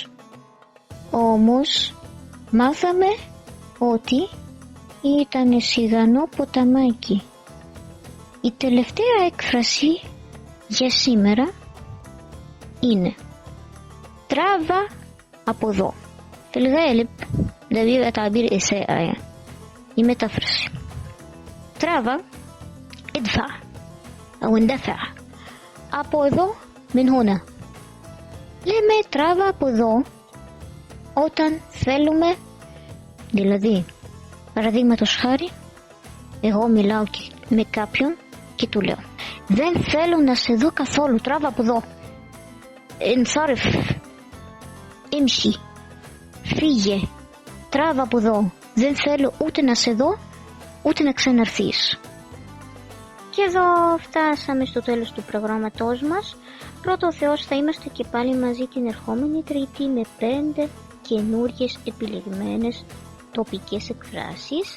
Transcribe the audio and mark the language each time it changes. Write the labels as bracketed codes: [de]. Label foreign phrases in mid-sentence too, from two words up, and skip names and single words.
[el] Όμως μάθαμε ότι ήταν σιγανό ποταμάκι. Η τελευταία έκφραση για σήμερα είναι τράβα από εδώ. [ar] في الغالب ده بيبقى تعبير إساءة يعني. [el] η μετάφραση. τράβα, [ar] ادفع أو اندفع. [el] από εδώ, [ar] من هنا. [el] λέμε τράβα από εδώ όταν θέλουμε, δηλαδή παραδείγματος χάρη, εγώ μιλάω με κάποιον και του λέω δεν θέλω να σε δω καθόλου, τράβα από εδώ. [ar] انصرف, امشي, [el] φύγε, τράβα από εδώ, δεν θέλω ούτε να σε δω ούτε να ξαναρθείς. Και εδώ φτάσαμε στο τέλος του προγράμματός μας. Πρώτο ο Θεός θα είμαστε και πάλι μαζί την ερχόμενη Τρίτη με 5 καινούργιες επιλεγμένες τοπικές εκφράσεις.